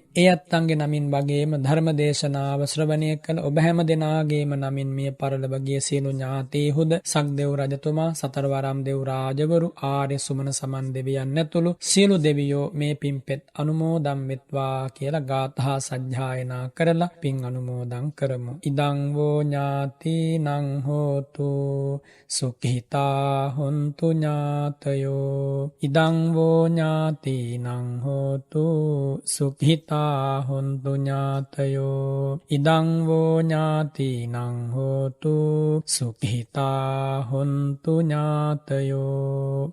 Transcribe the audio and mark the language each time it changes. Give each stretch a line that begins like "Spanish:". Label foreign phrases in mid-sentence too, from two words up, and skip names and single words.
Sinhala: ඒ අත්තන්ගේ නමින් වගේම ධර්ම දේශනාව ශ්‍රවණය කළ ඔබ හැම දෙනාගේම නමින් මිය පරලොවගේ සියලු ඥාතීහුද, සක්දෙව් රජතුමා, සතරවරම් දෙව් රාජවරු, ආර්ය සුමන සමන් දෙවියන් ඇතුළු සියලු දෙවියෝ මේ පින්පෙත් අනුමෝදන් වෙත්වා කියලා ගාථා සජ්ජායනා කරලා පින් අනුමෝදන් කරමු.
Pali: ඉදං වෝ ඥාතිනං හෝතු සුඛිතා හොන්තු ඥාතයෝ. ඉදං වෝ ඥාති නං හෝතු සුඛිතා හොන්තු ඥාතයෝ. ඉදං වෝ ඥාතිනං හෝතු සුඛිතා හොන්තු ඥාතයෝ.